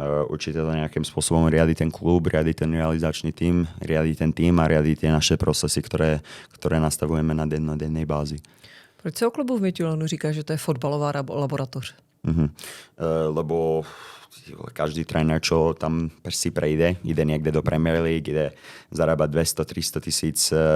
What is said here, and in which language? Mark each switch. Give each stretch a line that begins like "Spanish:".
Slovak: Určite to nejakým spôsobom riadi ten klub, riadi ten realizačný tím, riadi ten tým a riadi tie naše procesy, ktoré nastavujeme na dennej bázi.
Czech: Proč se o klubu v Midtjyllandu říká, že to je fotbalová laboratoř?
Slovak: Lebo každý tréner, čo tam si prejde, ide niekde do Premier League, ide zarábať 200-300 tisíc